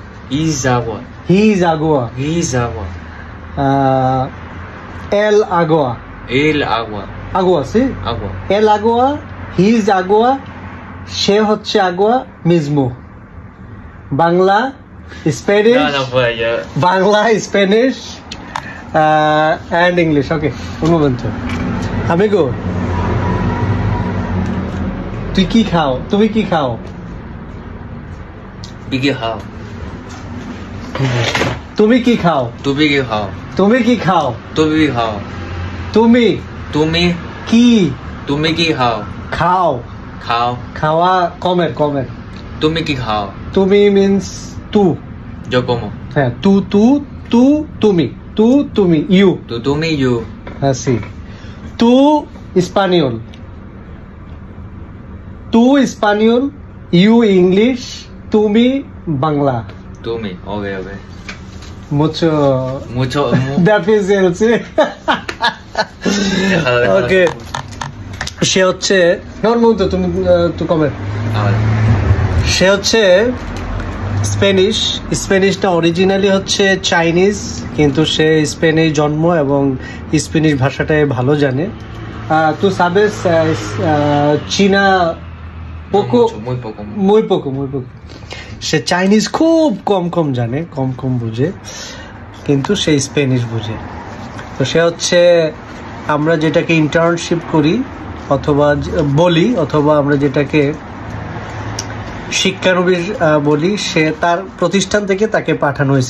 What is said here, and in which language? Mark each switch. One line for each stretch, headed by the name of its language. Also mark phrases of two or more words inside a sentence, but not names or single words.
Spanish: el agua. agua sí el agua,
English: he is
Spanish: আগোয়া,
Bangla: সে হচ্ছে
Spanish: আগোয়া, মিজমু।
Bangla: বাংলা স্প্যানিশ,
English: and English.
Spanish: Okay, un momento. Amigo,
Bangla: তুই কি খাও? তুমি কি খাও? তুমি কি খাও? তুমি কি খাও? তুমি কি খাও? খাওয়া কমের। তুমি কি খাও? তুমি means tú.
Spanish: Yo como.
Bangla: হ্যাঁ, তুমি you. তুমি you.
Spanish: Así. Tú español,
English: you English,
Bangla: তুমি বাংলা। তুমি okay.
Spanish: Mucho deficiency.
Bangla: Okay. সে হচ্ছে তুমি কমের। সে হচ্ছে স্প্যানিশটা অরিজিনালি হচ্ছে চাইনিজ, কিন্তু সে স্পেনে জন্ম এবং স্প্যানিশ ভাষাটাই ভালো জানে। তো
Spanish: sabes chino muy poco
Bangla: সে চাইনিজ খুব কম জানে, কম বুঝে, কিন্তু সে স্প্যানিশ বুঝে। তো সে হচ্ছে আমরা যেটাকে ইন্টার্নশিপ করি অথবা আমরা যেটাকে শিক্ষানবিশ বলি, সে তার প্রতিষ্ঠান থেকে তাকে পাঠানো হয়েছে।